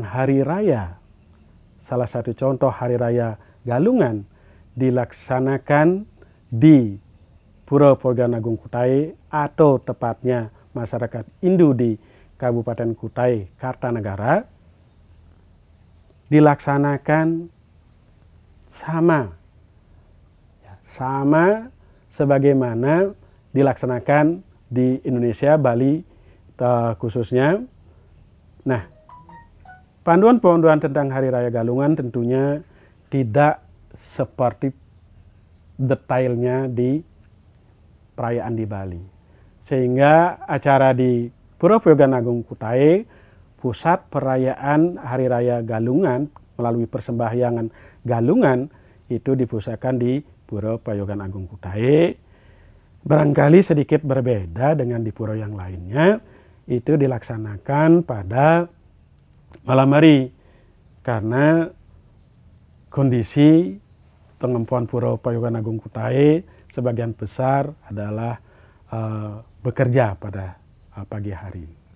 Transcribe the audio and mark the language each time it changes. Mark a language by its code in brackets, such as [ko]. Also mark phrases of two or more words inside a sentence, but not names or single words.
[id] hari raya, salah satu contoh hari raya Galungan, dilaksanakan di Pura Poyogan Agung Kutai atau tepatnya masyarakat Hindu di Kabupaten Kutai, Kartanegara, dilaksanakan sama sebagaimana dilaksanakan di Indonesia, Bali khususnya. Nah, panduan-panduan tentang Hari Raya Galungan tentunya tidak seperti detailnya di perayaan di Bali. Sehingga acara di Pura Poyogan Agung Kutai, pusat perayaan Hari Raya Galungan melalui persembahyangan Galungan itu dipusatkan di Pura Poyogan Agung Kutai. Barangkali sedikit berbeda dengan di pura yang lainnya, itu dilaksanakan pada malam hari karena kondisi pengempuan Pura Poyogan Agung Kutai sebagian besar adalah bekerja pada pagi hari.